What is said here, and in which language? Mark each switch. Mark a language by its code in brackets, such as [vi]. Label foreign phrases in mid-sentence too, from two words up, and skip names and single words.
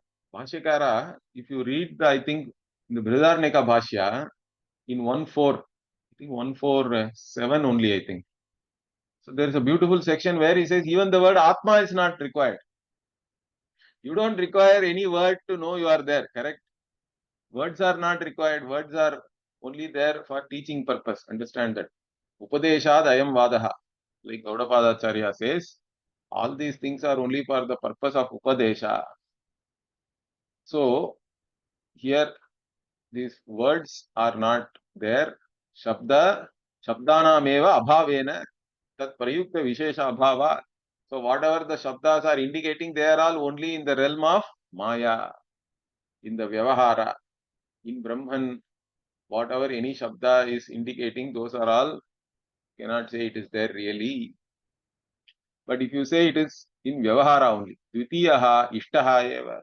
[en] Bhashyakara, if you read I think, the Brihadaranyaka-Bhashya in 1.4, I think 1.4.7 only, I think. So there is a beautiful section where he says even the word Atma is not required. You don't require any word to know you are there, correct? Words are not required. Words are only there for teaching purpose. Understand that. [sa] Upadeshad ayam vadaha. [en] Like Gaudapadacharya says, all these things are only for the purpose of Upadesha. So, here these words are not there. [sa] Shabdanameva abhavena tat prayukta vishesha abhava. [en] So, whatever the Shabdas are indicating, they are all only in the realm of Maya, in the Vyavahara, in Brahman. Whatever any Shabda is indicating, those are all, cannot say it is there really. But if you say it is in Vyavahara only, [sa] Dvitiyaha, Ishtaha eva.